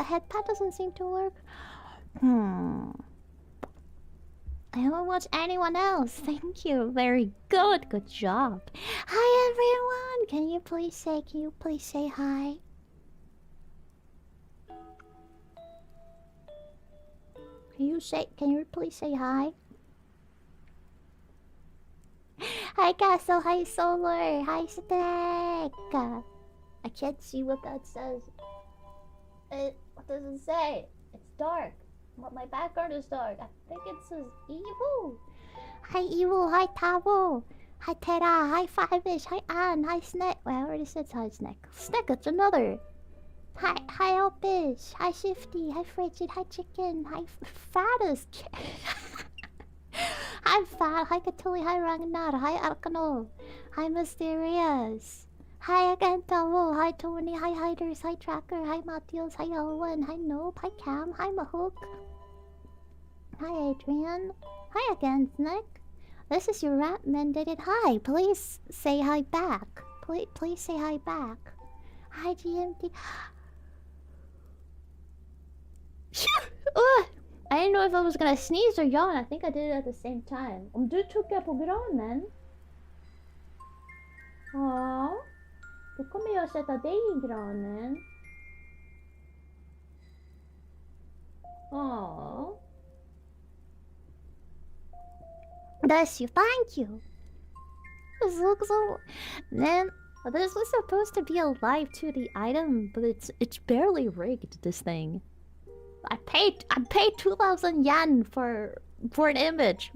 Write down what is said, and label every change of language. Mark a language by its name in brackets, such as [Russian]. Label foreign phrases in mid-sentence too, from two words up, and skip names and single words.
[English] The headpad doesn't seem to work. I haven't watched anyone else. Thank you. Very good. Good job. Hi everyone. Can you please say hi? Can you please say hi? Hi Castle, hi Solar, hi Stack. I can't see what that says. What does it say? It's dark. My background is dark. I think it says evil. Hi evil, hi Tavo. Hi Tera, hi Five-ish, hi Ann, hi Snack. Well, I already said hi Snack. Snack, it's another. Hi Elfish, hi Shifty, hi Frigid, hi Chicken, hi Fattest. Hi Fat, hi Katuli, hi Ragnar, hi Arcano, hi Mysterious. Hi again Tavo, hi Tony, hi Hiders, hi Tracker, hi Matios, hi Owen, hi Nope, hi Cam, hi Mahook. Hi Adrian. Hi again Snack. This is your rat mandated hi. Please say hi back. Please say hi back. Hi GMT. I didn't know if I was gonna sneeze or yawn. I think I did it at the same time. [Swedish] Om du tuggar på granen? Ja. Då kommer jag sätta dig i granen. Ja. [English] Bless you. Thank you. This looks so... Man, this was supposed to be a live 2D item, but it's barely rigged, this thing. I paid 2,000 yen for an image.